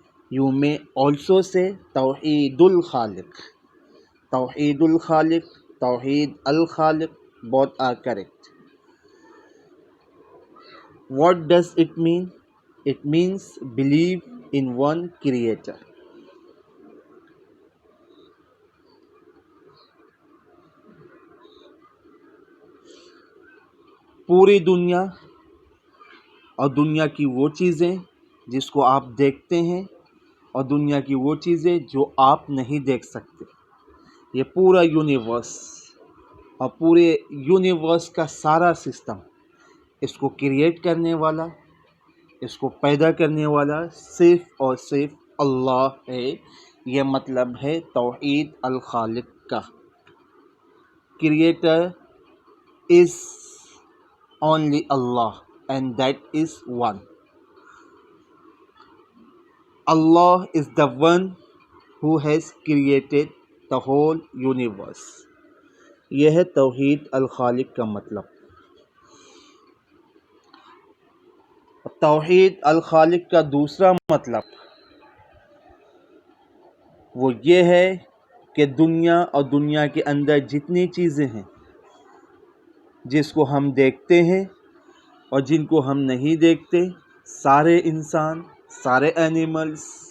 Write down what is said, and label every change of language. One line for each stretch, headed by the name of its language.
English: You may also say توحید الخالق. توحید الخالق، توحید الخالق, both are correct. What does it mean? It means believe in one creator.
Urdu: پوری دنیا اور دنیا کی وہ چیزیں جس کو آپ دیکھتے ہیں، اور دنیا کی وہ چیزیں جو آپ نہیں دیکھ سکتے، یہ پورا یونیورس اور پورے یونیورس کا سارا سسٹم، اس کو کریٹ کرنے والا، اس کو پیدا کرنے والا صرف اور صرف اللہ ہے. یہ مطلب ہے توحید الخالق کا.
English: Creator is only Allah and that is one. Allah is the one who has created the whole universe.
Urdu: یہ ہے توحید الخالق کا مطلب. توحید الخالق کا دوسرا مطلب وہ یہ ہے کہ دنیا اور دنیا کے اندر جتنی چیزیں ہیں، جس کو ہم دیکھتے ہیں اور جن کو ہم نہیں دیکھتے، سارے انسان، سارے اینیملز،